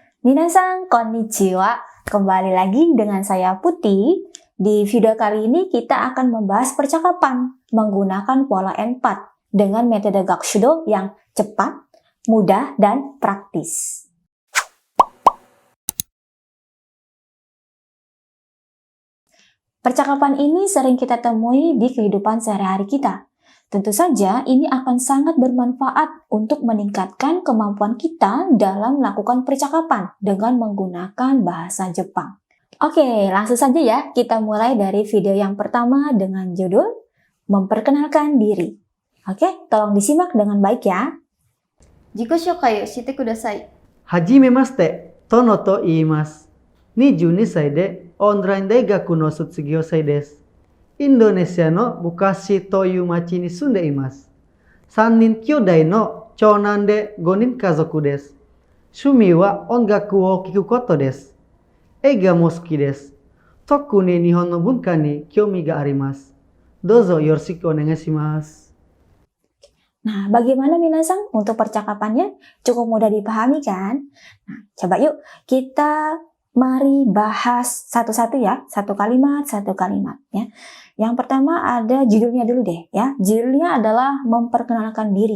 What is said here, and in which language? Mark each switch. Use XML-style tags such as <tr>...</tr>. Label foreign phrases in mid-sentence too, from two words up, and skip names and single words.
<ja>皆さんこんにちは.</ja> <id>Kembali lagi dengan saya Putih. Di video kali ini kita akan membahas percakapan menggunakan pola N4 dengan metode Gakushudo yang cepat, mudah, dan praktis. Percakapan ini sering kita temui di kehidupan sehari-hari kita. Tentu saja ini akan sangat bermanfaat untuk meningkatkan kemampuan kita dalam melakukan percakapan dengan menggunakan bahasa Jepang. Oke, langsung saja ya kita mulai dari video yang pertama dengan judul Memperkenalkan Diri. Oke, tolong disimak dengan baik ya.</id> <ja>自己紹介をしてください。はじめまして、トノと言います。22歳でオンライン大学の卒業生です。インドネシアのブカシという町に住んでいます。3人兄弟の長男で5人家族です。趣味は音楽を聴くことです。映画も好きです。特に日本の文化に興味があります。どうぞよろしくお願いします。</ja> <id>Nah, bagaimana Minasang untuk percakapannya? Cukup mudah dipahami kan? Nah, coba yuk kita mari bahas satu-satu ya, satu kalimat ya. Yang pertama ada judulnya dulu deh ya. Judulnya adalah memperkenalkan diri.</id>